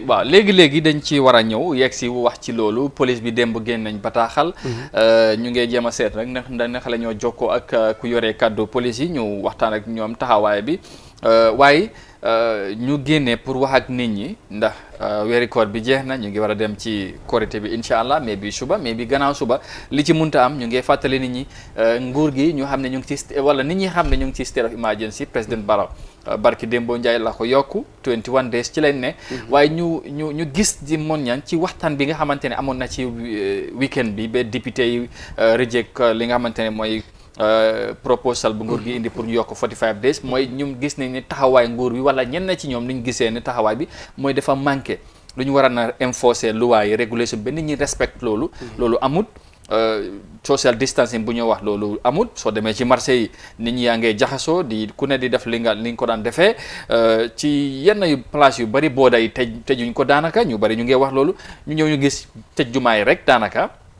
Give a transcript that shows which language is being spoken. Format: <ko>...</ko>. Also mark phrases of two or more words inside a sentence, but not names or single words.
<wo>léegi dañ ci war a ñëw yegg si wax ci loolu police bi démb génn nañ bataaxal ñu ngee jéem a seet rek naka la ñoo jokkoo ak ku yoree kàddu police yi ñu waxtaan ak ñoom taxawaay bi waaye ñu génnee pour wax ak nit ñi ndax weeri koor bi jeex na ñu ngi war a dem ci korité bi</wo> <ar>incha allah</ar> <wo>mais bi suba mais bi gannaaw suba li ci munta am ñu ngi fàttali nit ñi nguur gi ñu xam ne ñu ngi ci wala nit ñi xam ne ñu ngi ci</wo> <en>state of emergency</en> <wo>président Barrow barki Dembo Ndiaye la ko yokku 21 days ci lañ ne waaye ñu gis di mon ñaan ci waxtaan bi nga xamante ne amoon na ci weekend bi ba député yi reject li nga xamante ne mooy proposal bu nguur gi indi pour ñu yokk 45 days mooy ñu gis nañ ne taxawaay nguur bi wala ñenn ci ñoom liñ gisee ne taxawaay bi mooy dafa manqué lu ñu war a na enforcer loi yi régulation ba nit ñi respect loolu amut</wo> <en>social distancing</en> <wo>bu ñu wax loolu amut soo demee ci marché yi nit ñi yaa ngee jaxasoo di ku ne di def li nga ko daan defee ci yenn yu place yu bari booda yi tëjuñ ko daanaka ñu bari ñu ngee wax loolu ñu ñëw ñu gis tëj jumaa yi rek daanaka</wo>